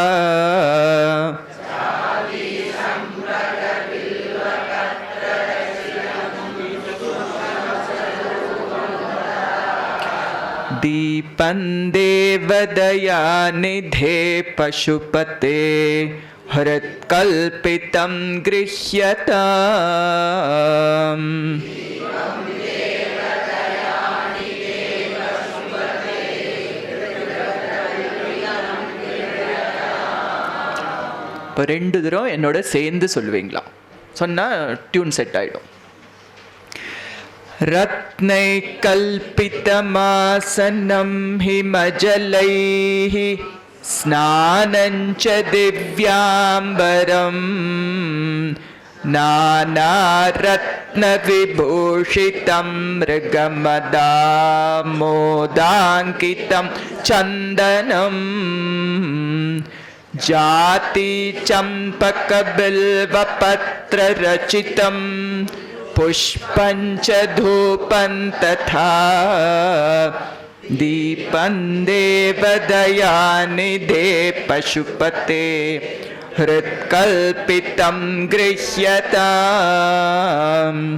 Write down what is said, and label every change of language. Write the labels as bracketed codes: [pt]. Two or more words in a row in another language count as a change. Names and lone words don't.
[sa] दीपं देवदयानिधे पशुपते हृत्कल्पितं [ta] गृह्यताम् இப்போ 2 தடவை என்னோட சேர்ந்து சொல்லுவீங்களா? சொன்னால் டியூன் செட் ஆகிடும். [sa] रत्नैःकल्पितमासनं हिमजलैः स्नानञ्च दिव्याम्बरं नानारत्नविभूषितं मृगमदामोदाङ्कितं चन्दनं जातिचम्पकबिल्वपत्ररचितं पुष्पं च धूपं तथा दीपं देवदयानिधे पशुपते हृत्कल्पितं गृह्यताम्